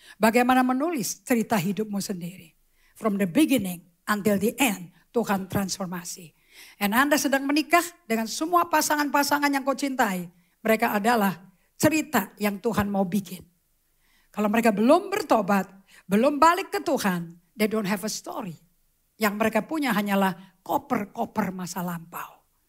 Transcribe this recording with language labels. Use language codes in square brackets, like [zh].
[id] Bagaimana menulis cerita hidupmu sendiri. [en] From the beginning until the end. [id] Tuhan transformasi. Dan Anda sedang menikah dengan semua pasangan-pasangan yang kau cintai. Mereka adalah cerita yang Tuhan mau bikin. Kalau mereka belum bertobat, belum balik ke Tuhan, [en] they don't have a story. [id] Yang mereka punya hanyalah koper-koper masa lampau.